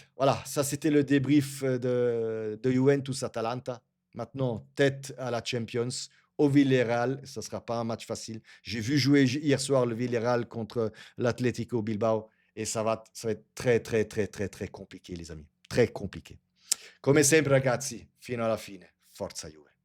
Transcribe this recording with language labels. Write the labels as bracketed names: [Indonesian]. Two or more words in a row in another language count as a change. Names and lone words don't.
[French] Voilà, ça c'était le débrief de Juventus Atalanta. Maintenant, tête à la Champions, au Villarreal. Ça sera pas un match facile. J'ai vu jouer hier soir le Villarreal contre l'Atlético Bilbao. Et ça va être très, très, très, très, très compliqué, les amis. Très compliqué. [Italian] Come sempre, ragazzi, fino alla fine. Forza Juve.